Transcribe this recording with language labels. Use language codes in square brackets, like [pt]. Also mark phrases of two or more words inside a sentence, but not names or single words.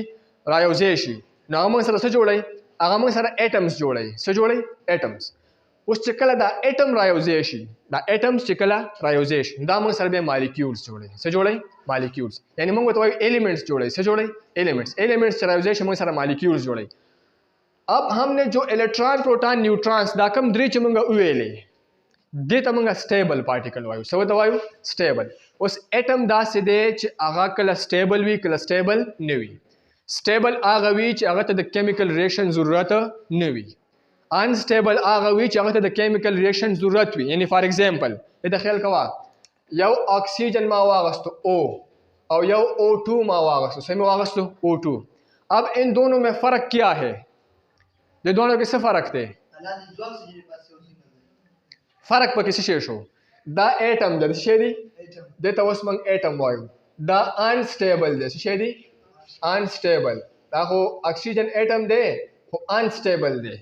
[ps] رايوځي شي نو موږ سره څه جوړي هغه موږ سره اټمز جوړي څه جوړي اټمز اوس چې کله دا اټم رايوځي شي دا اټمز چې کله رايوځي شي دا موږ سره به مالیکولز جوړي څه جوړي مالیکولز یعنی موږ ته ایلیمنټس جوړي څه جوړي ایلیمنټس چې رايوځي شي موږ سره مالیکولز جوړي [hi] अब हमने जो इलेक्ट्रॉन प्रोटॉन न्यूट्रॉन्स [ps] دا کم درې چې موږ ویلې دې ته موږ [en] stable particle [ps] وایو څه ته وایو سټیبل اوس اټم داسې دی چې هغه کله سټیبل وي کله سټیبل نه وي سټیبل هغه وي چې هغه ته د [en] chemical reaction [ps] ضرورت نه وي انسټیبل هغه وي چې هغه ته د [en] chemical reaction [ps] ضرورت وي یعنی [en] for example [ps] دا خیال کوا یو اکسیجن ما واغستو او یو O2 ما واغستو سمې واغستو O2 [hi] अब इन दोनों में फ़र्क क्या है [ps] د دوه کې څه فرق دی؟ فرق پکې څه شی شو؟ دا اټم د څه دی؟ د ته اوس موږ اټم وایو. دا انسټیبل دی. څه شی دی؟ انسټیبل. دا خو اکسیجن اټم دی خو انسټیبل دی.